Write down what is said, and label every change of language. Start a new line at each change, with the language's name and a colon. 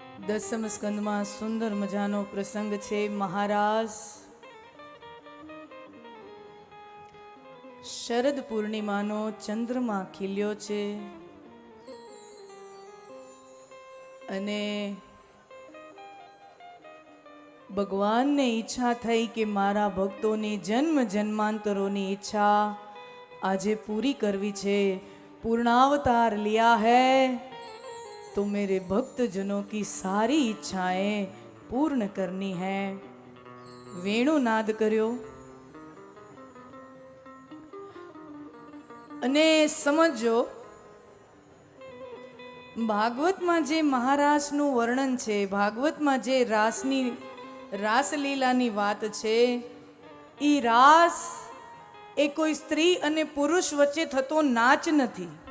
Gujarati: 10મ સ્કંદમાં સુંદર મજાનો પ્રસંગ છે. મહારાજ શરદ પૂર્ણિમાનો ચંદ્રમા ખીલ્યો છે અને ભગવાનને ઈચ્છા થઈ કે મારા ભક્તોની જન્મ જન્માંતરોની ઈચ્છા આજે પૂરી કરવી છે.
Hindi: पूर्णावतार लिया है तो मेरे भक्त जनों की सारी इच्छाएं पूर्ण करनी है.
Gujarati: वेणु नाद કર્યો અને સમજો, ભાગવતમાં જે મહારાસનું વર્ણન છે, ભાગવતમાં જે રાસલીલાની વાત છે, એ રાસ એ કોઈ સ્ત્રી અને પુરુષ વચ્ચે થતો નાચ નથી.